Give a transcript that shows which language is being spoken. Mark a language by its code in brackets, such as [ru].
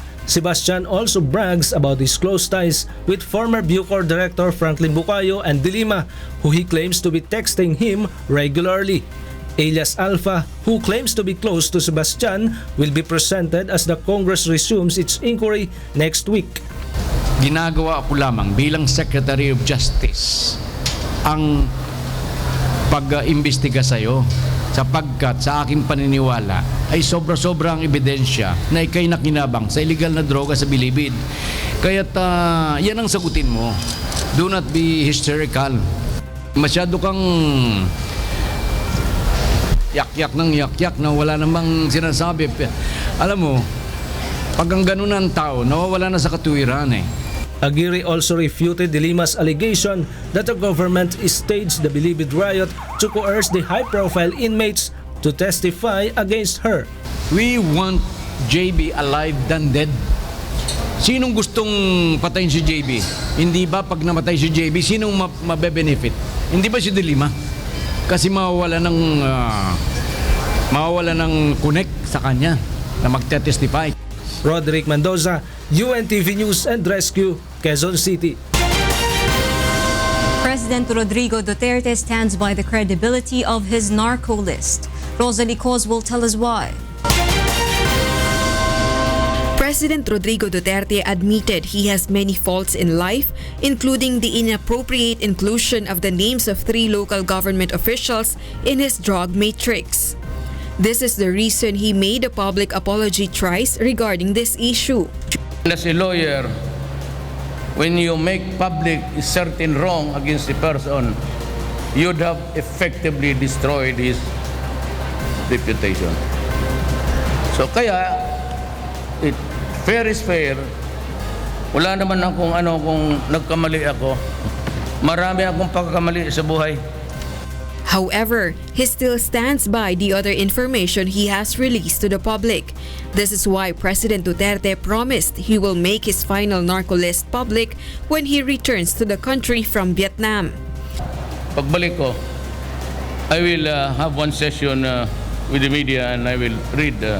[en] Sebastian also brags about his close ties with former Bucor director Franklin Bucayo and De Lima, who he claims to be texting him regularly. Alias Alpha, who claims to be close to Sebastian, will be presented as the Congress resumes its inquiry next week. [tl] Ginagawa ko lamang bilang Secretary of Justice ang pag-imbestiga sa iyo, sapagkat sa aking paniniwala ay sobra-sobrang ebidensya na ikay nakinabang sa illegal na droga sa Bilibid. Kaya't yan ang sagutin mo. [en] Do not be hysterical. [tl] Masyado kang yak-yak na wala namang sinasabi. Alam mo, pag ang ganun ang tao, nawawala na sa katuwiran eh. [en] Aguirre also refuted De Lima's allegation that the government staged the Bilibid riot to coerce the high-profile inmates to testify against her. We want JB alive than dead. [tl] Sinong gustong patayin si JB? Hindi ba pag namatay si JB, sinong mabe-benefit? Hindi ba si De Lima? Kasi mawawala ng connect sa kanya na magte-testify. [en] Roderick Mendoza, UNTV News and Rescue, Quezon City. President Rodrigo Duterte stands by the credibility of his narco list. Rosalie Coz will tell us why. President Rodrigo Duterte admitted he has many faults in life, including the inappropriate inclusion of the names of 3 local government officials in his drug matrix. This is the reason he made a public apology thrice regarding this issue. As a lawyer, when you make public a certain wrong against a person, you'd have effectively destroyed his reputation. So kaya, fair is fair. [tl] Wala naman akong kung nagkamali ako. Marami akong pagkakamali sa buhay. [en] However, he still stands by the other information he has released to the public. This is why President Duterte promised he will make his final narco list public when he returns to the country from Vietnam. [tl] Pagbalik ko, [en] I will have one session with the media and I will read.